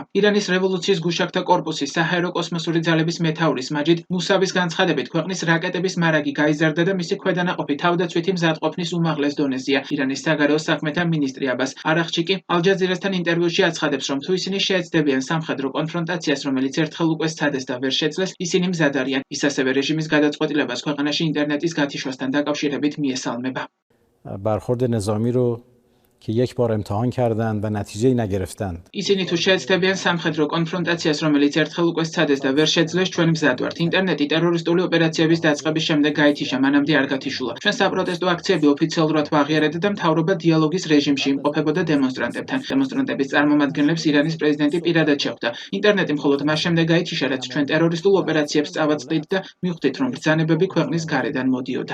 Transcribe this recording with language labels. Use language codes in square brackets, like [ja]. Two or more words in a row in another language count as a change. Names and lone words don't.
[ka] ირანის რევოლუციის გუშაგთა კორპუსის საჰაერო კოსმოსური ძალების მეთაურის მაჯიდ მუსავის განცხადებით, ქვეყნის რაკეტების მარაგი გაიზარდა და მისი ქვედანაყოფი თავდაცვითი მზადყოფნის უმაღლეს დონეზეა. ირანის საგარეო საქმეთა მინისტრი აბას არაღჩი კი ალ-ჯაზირასთან ინტერვიუში აცხადებს, რომ თუ ისინი შეეცდებიან სამხედრო კონფრონტაციას, რომელიც ერთხელ უკვე სცადეს და ვერ შეძლეს, ისინი მზად არიან. ის ასევე რეჟიმის გადაწყვეტილებას ქვეყანაში ინტერნეტის გათიშვასთან დაკავშირებით მიესალმება. [fa] برخورد نظامی رو که یک بار امتحان کردند و نتیجه نگرفتند. [ka] ისინი თუ შეეცდებიან სამხედრო კონფრონტაციას, რომელიც ერთხელ უკვე სცადეს და ვერ შეძლეს, ჩვენ მზად ვართ. ინტერნეტი ტერორისტული ოპერაციების დაწყების შემდეგ გაითიშა, მანამდე არ გათიშულა. ჩვენ საპროტესტო აქციები ოფიციალურად ვაღიარებდა და მთავრობა დიალოგის რეჟიმში იმყოფებოდა დემონსტრანტებთან. დემონსტრანტების წარმომადგენლებს ირანის პრეზიდენტი პირადად შეხვდა. ინტერნეტი მხოლოდ მას შემდეგ გაითიშა, რაც ჩვენ ტერორისტულ ოპერაციებს წავაწყდით და მივხვდით, რომ ბრძანებები ქვეყნის გარედან მოდიოდა.